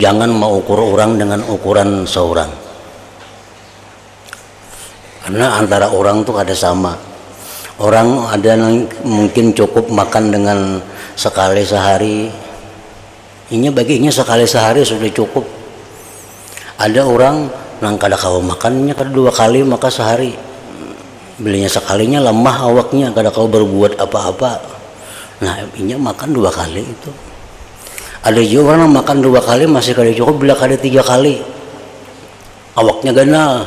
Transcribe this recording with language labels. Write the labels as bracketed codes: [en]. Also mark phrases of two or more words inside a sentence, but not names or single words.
[id] Jangan mengukur orang dengan ukuran seorang. Karena antara orang tuh kada sama. Orang ada yang mungkin cukup makan dengan sekali sehari. Ini baginya sekali sehari sudah cukup. Ada orang yang kada kau makannya kada 2 kali maka sehari. Belinya sekalinya lemah awaknya, kada kau berbuat apa-apa. Nah, ini makan 2 kali itu. Ada juga orang makan 2 kali masih kada cukup, bila kada 3 kali. [bjn] Awaknya ganal.